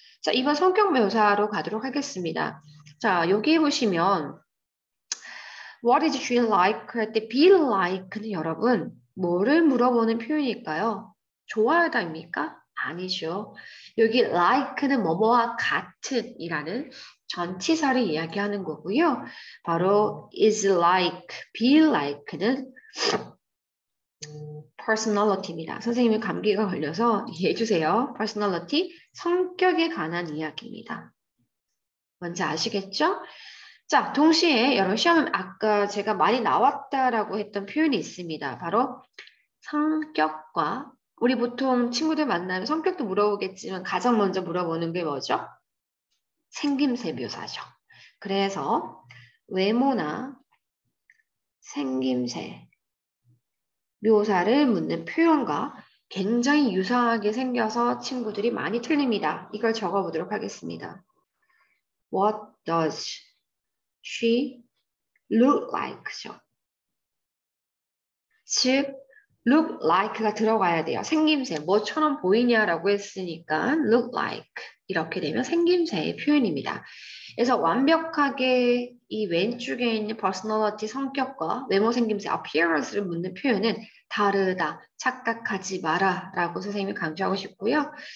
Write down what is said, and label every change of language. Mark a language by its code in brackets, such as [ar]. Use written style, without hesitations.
[ko] 자, 이번 성격 묘사로 가도록 하겠습니다. 자, 여기 보시면 [en] What is she like? [ko] 할 때 be like는 여러분 뭐를 물어보는 표현일까요? 좋아하다입니까? 아니죠. 여기 like는 뭐뭐와 같은이라는 전치사를 이야기하는 거고요. 바로 is like, be like는 personality입니다. 선생님이 감기가 걸려서 이해해 주세요. personality, 성격에 관한 이야기입니다. 뭔지 아시겠죠? 자, 동시에 여러분 시험은 아까 제가 많이 나왔다라고 했던 표현이 있습니다. 바로 성격과 우리 보통 친구들 만나면 성격도 물어보겠지만 가장 먼저 물어보는 게 뭐죠? 생김새 묘사죠. 그래서 외모나 생김새 묘사를 묻는 표현과 굉장히 유사하게 생겨서 친구들이 많이 틀립니다. 이걸 적어보도록 하겠습니다. [en] What does she look like?죠. [ko] 즉, look like가 들어가야 돼요. 생김새, 뭐처럼 보이냐라고 했으니까 look like 이렇게 되면 생김새의 표현입니다. 그래서 완벽하게 이 왼쪽에 있는 personality 성격과 외모 생김새 appearance를 묻는 표현은 다르다, 착각하지 마라 라고 선생님이 강조하고 싶고요.